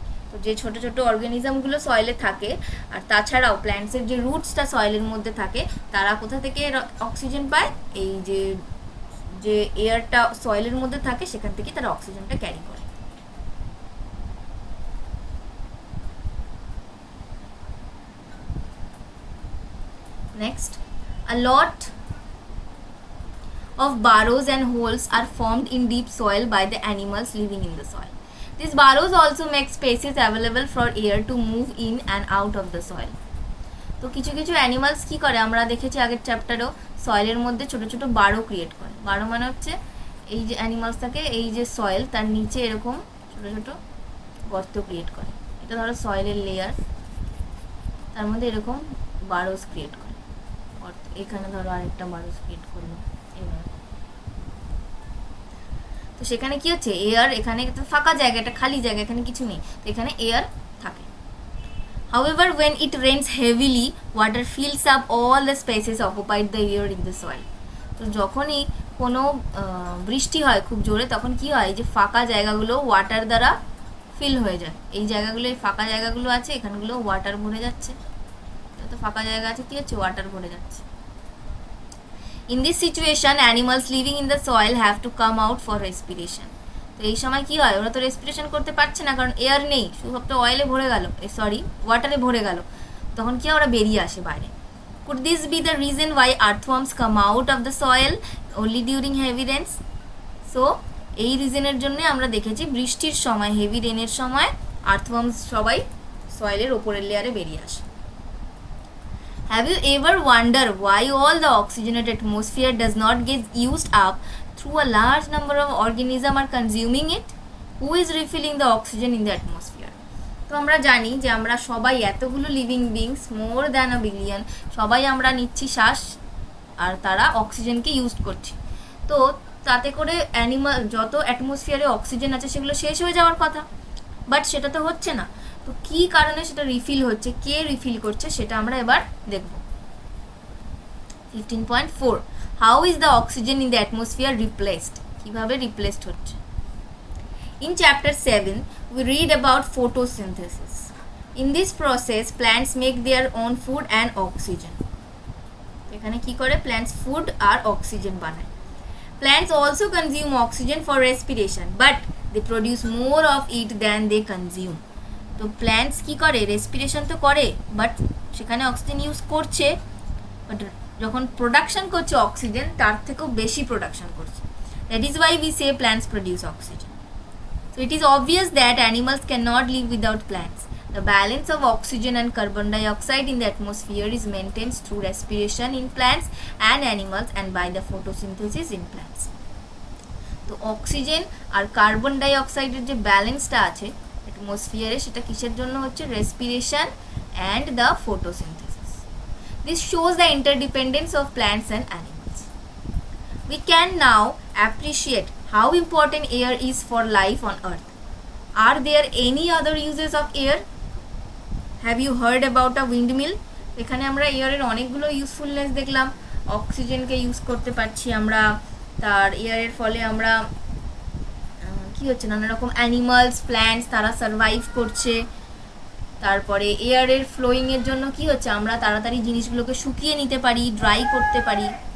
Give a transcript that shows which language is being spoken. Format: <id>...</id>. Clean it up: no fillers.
<bn>তো যে ছোটো ছোটো অর্গানিজমগুলো সয়েলে থাকে আর তাছাড়াও প্ল্যান্টসের যে রুটসটা সয়েলের মধ্যে থাকে তারা কোথা থেকে অক্সিজেন পায়? এই যে যে এয়ারটা সয়েলের মধ্যে থাকে সেখান থেকে তারা অক্সিজেনটা ক্যারি করে।</bn> <en>Next, a lot of burrows and holes are formed in deep soil by the animals living in the soil. These burrows also make spaces available for air to move in and out of the soil.</en> <bn>তো কিছু কিছু animals কী করে, আমরা দেখেছি আগের চ্যাপ্টারেও, সয়েলের মধ্যে ছোট ছোট বারো ক্রিয়েট করে। বারো মানে হচ্ছে এই যে অ্যানিমালস থাকে, এই যে সয়েল তার নিচে এরকম ছোট ছোট গর্ত ক্রিয়েট করে। এটা ধরো সয়েলের লেয়ার, তার মধ্যে এরকম বারোস ক্রিয়েট করে। এখানে ধরো আরেকটা বারোস ক্রিয়েট করলো এইভাবে। তো সেখানে কি হচ্ছে, এয়ার, এখানে ফাঁকা জায়গা, একটা খালি জায়গা, এখানে কিছু নেই, তো এখানে এয়ার থাকে।</bn> <en>However, when it rains heavily, water fills up all the spaces occupied the air in the soil.</en> <bn>তো যখনই কোনো বৃষ্টি হয় খুব জোরে, তখন কি হয়, যে ফাঁকা জায়গাগুলো ওয়াটার দ্বারা ফিল হয়ে যায়। এই জায়গাগুলো, এই ফাঁকা জায়গাগুলো আছে, এখানগুলো ওয়াটার ভরে যাচ্ছে। তো ফাঁকা জায়গা আছে, কি হচ্ছে, ওয়াটার ভরে যাচ্ছে।</bn> <en>In this situation, animals living in the soil have to come out for respiration.</en> <bn>তো এই সময় কি হয়, ওরা তো রেসপিরেশন করতে পারছে না, কারণ এয়ার নেই, শুধু অয়েলে ভরে গেল, ওয়াটারে ভরে গেল। তখন কি ওরা বেরিয়ে আসে বাইরে।</bn> <en>Could this be the reason why earthworms come out of the soil only during heavy rains?</en> <bn>So এই রিজনের জন্য আমরা দেখেছি বৃষ্টির সময়, হেভি রেনের সময় আর্থওয়ার্মস সবাই সয়েলের ওপরের লেয়ারে বেরিয়ে আসে।</bn> <en>Have you ever wondered why all the oxygenated atmosphere does not get used up through a large number of organisms are consuming it? Who is refilling the oxygen in the atmosphere?</en> <bn>তো আমরা জানি যে আমরা সবাই এতগুলো living beings,</bn> <en>more than a billion,</en> <bn>সবাই আমরা নিচ্ছি শ্বাস, আর তারা অক্সিজেনকে ইউজ করছে। তো তাতে করে অ্যানিমাল, যত অ্যাটমসফিয়ারে অক্সিজেন আছে সেগুলো শেষ হয়ে যাওয়ার কথা, বাট সেটা তো হচ্ছে না। তো কী কারণে সেটা রিফিল হচ্ছে, কে রিফিল করছে, সেটা আমরা এবার দেখব।</bn> <en>15.4, how is the oxygen in the atmosphere replaced?</en> <bn>কীভাবে রিপ্লেসড হচ্ছে?</bn> <en>In chapter 7, we read about photosynthesis. In this process, plants make their own food and oxygen.</en> <bn>এখানে কি করে, plants food আর oxygen বানায়।</bn> <en>Plants also consume oxygen for respiration, but they produce more of it than they consume.</en> <bn>তো plants কি করে, respiration তো করে, but সেখানে অক্সিজেন ইউজ করছে, বাট যখন প্রোডাকশন করছে অক্সিজেন, তার থেকেও বেশি প্রোডাকশন করছে।</bn> <en>That is why we say plants produce oxygen. So it is obvious that animals cannot live without plants. The balance of oxygen and carbon dioxide in the atmosphere is maintained through respiration in plants and animals and by the photosynthesis in plants.</en> <bn>তো oxygen আর carbon die অক্সাইডের যে ব্যালেন্সটা আছে অ্যাটমসফিয়ারে, সেটা কিসের জন্য হচ্ছে, respiration</bn> <en>And the photosynthesis. This shows the interdependence of plants and animals. We can now appreciate how important air is for life on earth. Are there any other uses of air? Have you heard about a windmill?</en> <bn>এখানে আমরা এয়ারের অনেকগুলো usefulness দেখলাম। অক্সিজেনকে use করতে পারছি আমরা, তার এয়ারের ফলে আমরা কি হচ্ছে, নানা রকম অ্যানিমালস, প্ল্যান্টস তারা সারভাইভ করছে। তারপরে এয়ারের ফ্লোয়িংয়ের জন্য কি হচ্ছে, আমরা তাড়াতাড়ি জিনিসগুলোকে শুকিয়ে নিতে পারি, ড্রাই করতে পারি।</bn>